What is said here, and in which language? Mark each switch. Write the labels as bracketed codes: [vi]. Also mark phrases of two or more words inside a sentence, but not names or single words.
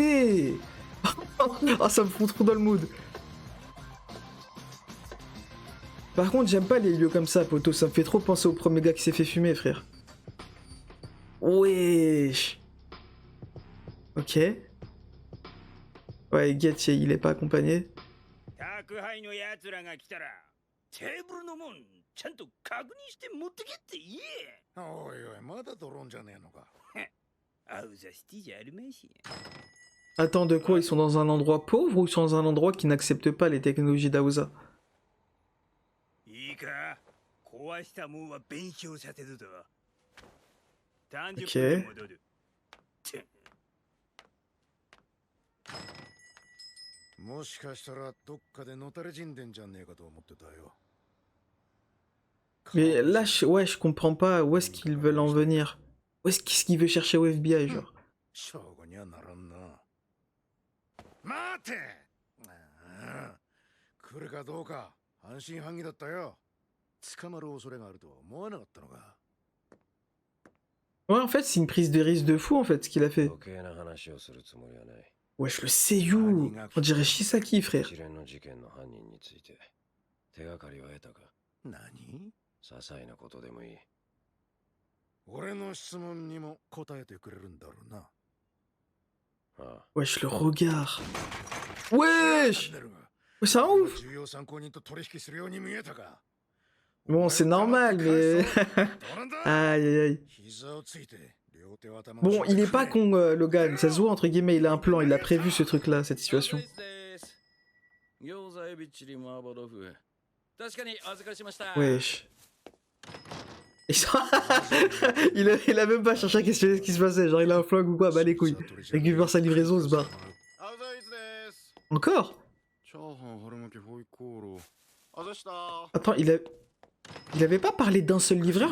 [fr] Ah, ça me fout trop dans le mood. Par contre, j'aime pas les lieux comme ça, poto. Ça me fait trop penser au premier gars qui s'est fait fumer, frère. Wesh. Ok. Ouais, Get, il est pas accompagné. [ja] 宅配のやつらが来たらテーブルのもんちゃんと確認して持ってけって言え。おいおい、まだドローンじゃねえのか。アウザシティじゃあるめし。 [fr] Attends, de quoi? Ils sont dans un endroit pauvre ou ils sont dans un endroit qui n'accepte pas les technologies d'Aouza? [ja] いいか、壊したもんは弁償させるぞ。30 [fr] Ok. [ja] 分で戻る。もしかしたらどっかでのたれ死んでんじゃねえかと思ってたよ。 [fr] Mais là, ouais, je comprends pas où est-ce qu'ils veulent en venir. Où est-ce qu'il veut chercher au FBI, genre? [ja] 正午にはならんな。待て。ああ、来るかどうか半信半疑だったよ。捕まる恐れがあるとは思わなかったのか。 [fr] Ouais, en fait, c'est une prise de risque de fou, en fait, ce qu'il a fait. [ja] 余計な話をするつもりはない。 [fr] Wesh, le Seiyu. On dirait Shisaki, frère. [ja] 一連の事件の犯人について手がかりは得たか。何？些細なことでもいい。俺の質問にも答えてくれるんだろうな。ああ、 [fr] Wesh, le regard. Wesh! [ja] 知ってるが [fr] Ouais, c'est un ouf! [ja] 重要参考人と取引するように見えたか。 [fr] Bon, c'est normal, mais... [ja] どうなんだ [fr] Aïe, aïe, aïe. [ja] 膝をついて両手を頭の [fr] Bon, [ja] 下 [fr] il [ja] で [fr] est pas [ja] 組め [fr] con, Logan. Ça se voit, entre guillemets, il a un plan. Il a prévu ce truc-là, cette situation. [ja] 餃子エビチリ麻婆豆腐。確かにお預かりしました。 [fr] Wesh. Il a même pas cherché à questionner ce qui se passait. Genre, il a un flingue ou quoi? Bah, les couilles. Récupère sa livraison, on se barre. Encore? Attends, il avait pas parlé d'un seul livreur?